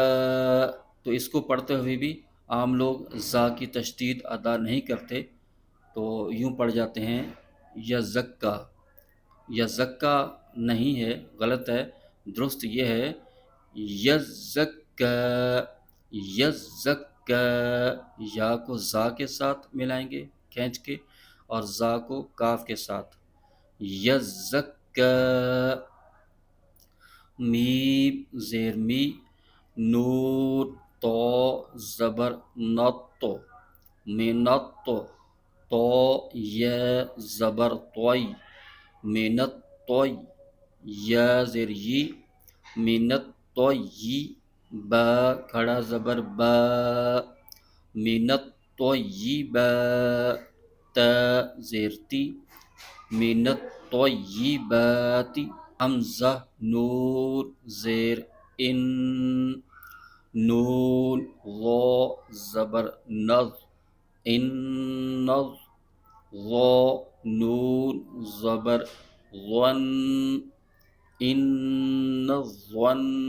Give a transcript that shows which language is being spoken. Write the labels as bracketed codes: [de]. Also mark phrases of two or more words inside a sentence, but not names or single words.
[ur] تو اس کو پڑھتے ہوئے بھی عام لوگ زا کی تشدید ادا نہیں کرتے، تو یوں پڑھ جاتے ہیں یزکا، یزکا نہیں ہے، غلط ہے، درست یہ ہے یزکا، یزکا۔ یا کو زا کے ساتھ ملائیں گے کھینچ کے، اور زا کو کاف کے ساتھ، یزکا۔ میم زیر می، نون تو زبر نت، منت، تو یا زبر طوی، منت طوی، یا زیر یی، منت طوی، با کھڑا زبر با، منت طیبا، تا زیر تی، منت طیباتی۔ حمزہ نون زیر ان، نون غو زبر نظ، ان نظ، غو نون زبر غن، ان ظن،